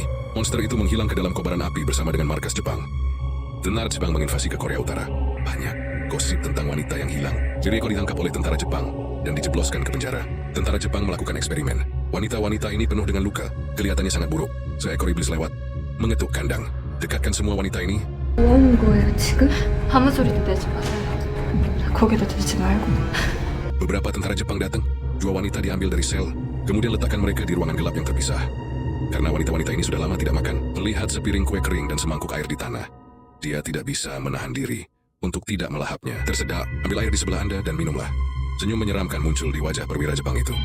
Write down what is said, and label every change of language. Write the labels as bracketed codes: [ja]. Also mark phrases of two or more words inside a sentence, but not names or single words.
[id] Monster itu menghilang ke dalam kobaran api bersama dengan markas Jepang. Tenar Jepang menginvasi ke Korea Utara. Banyak gosip tentang wanita yang hilang. Jericho ditangkap oleh tentara Jepang dan dijebloskan ke penjara. Tentara Jepang melakukan eksperimen. Wanita-wanita ini penuh dengan luka. Kelihatannya sangat buruk. Seekor iblis lewat, mengetuk kandang. Dekatkan semua wanita ini. [ko] 뭐 하는 거예요 지금? 아무 소리도 내지 마세요. 거기다 대지 말고. [id] Beberapa tentara Jepang datang. 2 wanita diambil dari sel, kemudian letakkan mereka di ruangan gelap yang terpisah. Karena wanita-wanita ini sudah lama tidak makan, melihat sepiring kue kering dan semangkuk air di tanah, dia tidak bisa menahan diri untuk tidak melahapnya. Tersedak, ambil air di sebelah Anda dan minumlah. Senyum menyeramkan muncul di wajah perwira Jepang itu.